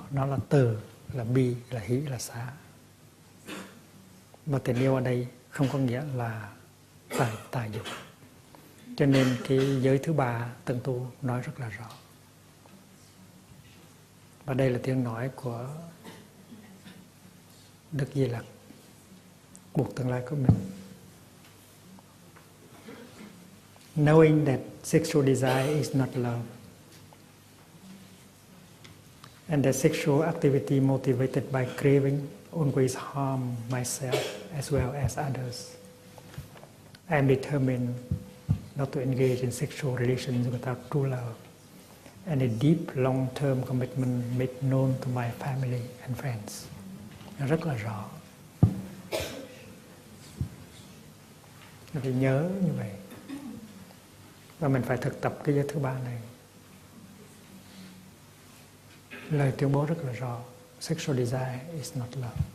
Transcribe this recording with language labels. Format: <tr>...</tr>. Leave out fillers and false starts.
<vi>Nó là từ, là bi, là hỷ, là xả. Và tình yêu ở đây không có nghĩa là tà dục. Cho nên cái giới thứ ba Tận Tu nói rất là rõ. Và đây là tiếng nói của Đức Di Lặc, buộc tương lai của mình.</vi> <en>Knowing that sexual desire is not love, and that sexual activity motivated by craving always harm myself as well as others, I am determined not to engage in sexual relations without true love and a deep long-term commitment made known to my family and friends.</en> <vi>Nó rất là rõ. Mình phải nhớ như vậy. Và mình phải thực tập cái giới thứ ba này. Lời tuyên bố rất là rõ.</vi> <en>Sexual desire is not love.</en>